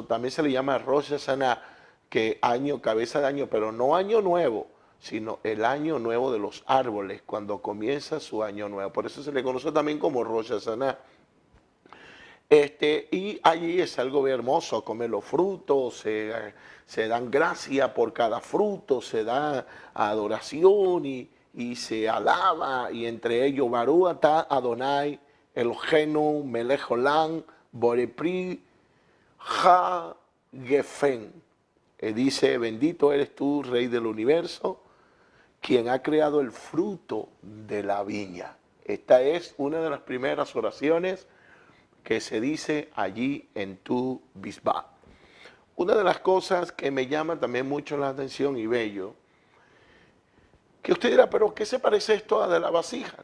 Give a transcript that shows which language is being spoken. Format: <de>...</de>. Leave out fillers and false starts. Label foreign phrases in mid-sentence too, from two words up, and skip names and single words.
<es>También se le llama Rosh Hashanah, que cabeza de año, pero no año nuevo, sino el año nuevo de los árboles, cuando comienza su año nuevo. Por eso se le conoce también como Rosh Hashanah. Y allí es algo hermoso, comer los frutos, se dan gracias por cada fruto, se da adoración y se alaba, y entre ellos</es> <he>Baruch atah Adonai Eloheinu melech olam borei pri ha-gefen.</he> <es>Dice: bendito eres tú, Rey del universo, quien ha creado el fruto de la viña. Esta es una de las primeras oraciones que se dice allí en Tu Bisbá. Una de las cosas que me llama también mucho la atención y bello, que usted dirá, pero ¿qué se parece esto a de la vasija?</es>